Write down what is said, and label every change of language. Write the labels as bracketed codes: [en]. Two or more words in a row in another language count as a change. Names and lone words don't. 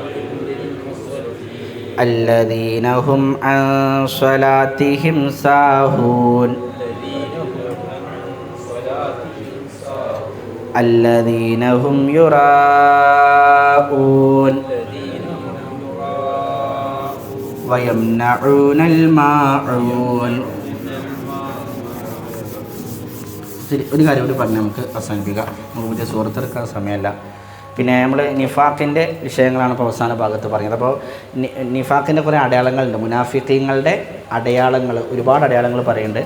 [ar] الذين هم عن صلاتهم ساهون الذين هم يراءون ويمنعون الماعون. [ml] ശരി, ഒരു കാര്യം കൂടി പറഞ്ഞ് നമുക്ക് അവസാനിപ്പിക്കാം. നമുക്ക് പുതിയ സുഹൃത്തെടുക്കാൻ സമയമല്ല. പിന്നെ നമ്മൾ നിഫാഖിൻ്റെ വിഷയങ്ങളാണ് ഇപ്പോൾ അവസാന ഭാഗത്ത് പറഞ്ഞത്. അപ്പോൾ നിഫാഖിൻ്റെ കുറേ അടയാളങ്ങളുണ്ട്, മുനാഫിഖീങ്ങളുടെ അടയാളങ്ങൾ, ഒരുപാട് അടയാളങ്ങൾ പറയുന്നുണ്ട്.